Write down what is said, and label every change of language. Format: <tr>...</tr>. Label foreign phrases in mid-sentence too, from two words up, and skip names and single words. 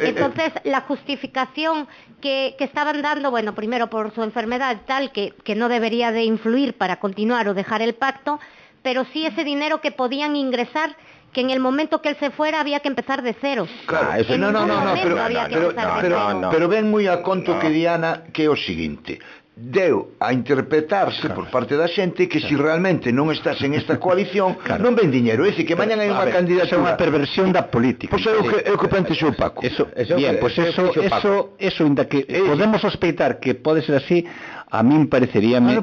<es>entonces, la justificación que estaban dando, bueno, primero por su enfermedad tal, que no debería de influir para continuar o dejar el pacto, pero sí ese dinero que podían ingresar, que en el momento que él se fuera había que empezar de cero.</es> <gl>Claro, eso pero ven moi a conto que Diana, que é o seguinte: deu a interpretarse por parte da xente que se realmente non estás en esta coalición non ven diñeiro, é dicir, que mañan hai unha candidatura. É unha perversión da política. Pois é o que pensou Paco. Bien, pois eso inda que podemos sospeitar que pode ser así, a min pareceríame...</gl>